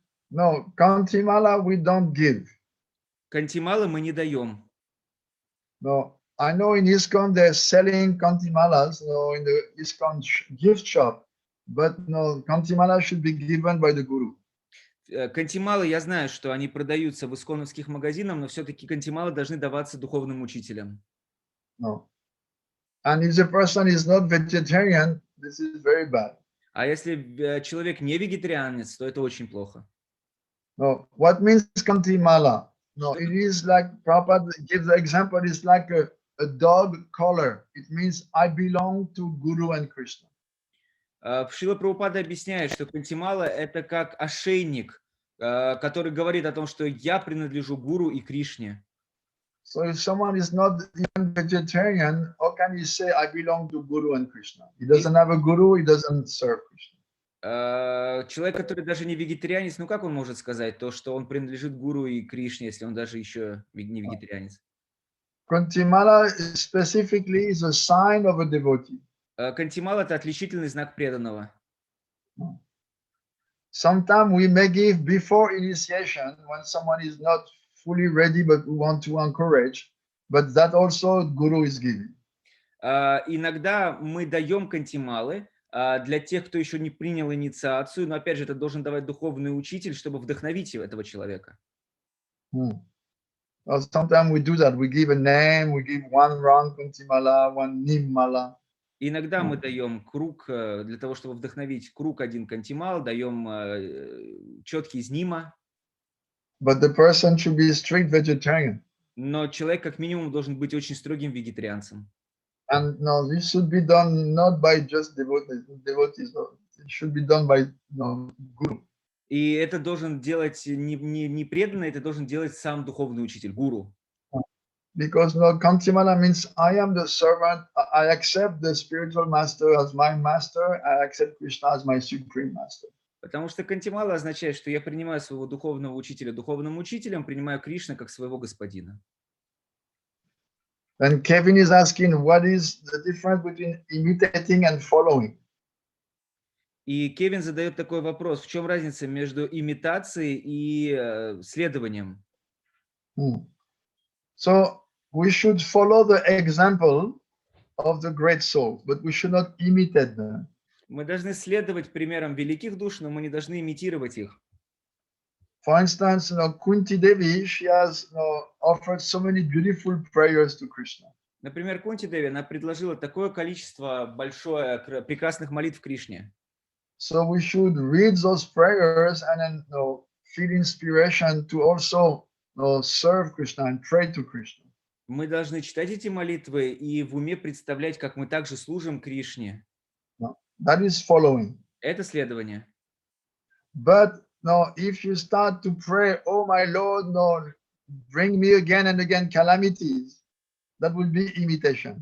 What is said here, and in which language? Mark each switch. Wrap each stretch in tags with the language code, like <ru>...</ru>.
<en>No, Kantimala we don't give.</en> <ru>Кантимала мы не даем.</ru> <en>No, I know in ISKCON they're selling Kantimalas, in the ISKCON gift shop, but no, Kantimala should be given by the Guru.</en> <ru>Кантималы, я знаю, что они продаются в исконовских магазинах, но все-таки кантималы должны даваться духовным учителям.</ru> <en>No. And if the person is not vegetarian, this is very bad.</en> <ru>А если человек не вегетарианец, то это очень плохо.</ru> <en>No, what means Kantimala? No, it is like Prabhupada gives the example, it's like a dog collar. It means I belong to Guru and Krishna.</en> <ru>Шрила Прабхупада объясняет, что кантимала это как ошейник, который говорит о том, что я принадлежу Гуру и Кришне.</ru> <en>So if someone is not even vegetarian, how can he say I belong to Guru and Krishna? He doesn't have a Guru, he doesn't serve Krishna.</en> <ru>Человек, который даже не вегетарианец, ну как он может сказать то, что он принадлежит Гуру и Кришне, если он даже еще не вегетарианец?</ru> <en>Kantimala specifically is a sign of a devotee.</en> <ru>Кантимала это отличительный знак преданного.</ru> <en>Sometimes we may give before initiation when someone is not fully ready, but we want to encourage. But that also Guru is giving.</en> <ru>Иногда мы даем кантималы для тех, кто еще не принял инициацию, но опять же это должен давать духовный учитель, чтобы вдохновить этого человека.</ru> <en>Sometimes we do that. We give a name, we give one round kantimala, one nimmala.</en> <ru>Иногда мы даем круг для того, чтобы вдохновить круг один кантимал, даем четкий из нима.</ru> <en>But the person should be a strict vegetarian.</en> <ru>Но человек как минимум должен быть очень строгим вегетарианцем.</ru> <en>And no, this should be done not by just devotees. It should be done by Guru.</en> <ru>И это должен делать не преданный, это должен делать сам духовный учитель, гуру.</ru> <en>Because no, Kantimala means I am the servant. I accept the spiritual master as my master. I accept Krishna as my supreme master.</en> <ru>Потому что кантимала означает, что я принимаю своего духовного учителя духовным учителем, принимаю Кришну как своего господина.</ru> <en>Then Kevin is asking, what is the difference between imitating and following?</en> <ru>И Кевин задает такой вопрос: в чем разница между имитацией и следованием?</ru> <en>So we should follow the example of the great souls, but we should not imitate them.</en> <ru>Мы должны следовать примерам великих душ, но мы не должны имитировать их.</ru> <en>For instance, Kunti Devi, she has offered so many beautiful prayers to Krishna.</en> <ru>Например, Кунти Деви, она предложила такое количество большое прекрасных молитв Кришне.</ru> <en>So we should read those prayers and then feel inspiration to also serve Krishna and pray to Krishna.</en> <ru>Мы должны читать эти молитвы и в уме представлять, как мы также служим Кришне.</ru> <en>That is following.</en> <ru>Это следование.</ru> <en>But if you start to pray, oh my Lord, bring me again and again calamities, that will be imitation.</en>